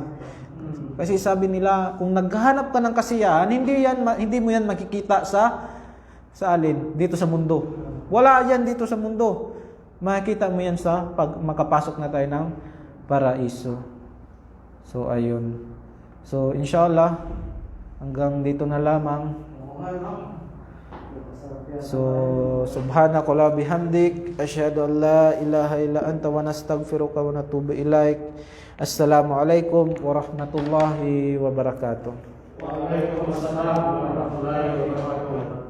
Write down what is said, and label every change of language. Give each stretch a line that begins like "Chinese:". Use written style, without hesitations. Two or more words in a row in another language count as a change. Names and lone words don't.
Filipino: Kasi sabi nila, kung naghahanap ka ng kasiyahan, hindi mo yan makikita sa alin dito sa mundo. Wala yan dito sa mundo. Makikita mo yan sa pag makapasok na tayo ng paraiso. So ayun. So inshallah hanggang dito na lamang.
Arabic: So سبحانك اللهم بحمدك أشهد أن لا إله إلا أنت ونستغفرك ونتوب إليك. السلام عليكم ورحمة الله وبركاته. وعليكم السلام ورحمة الله وبركاته.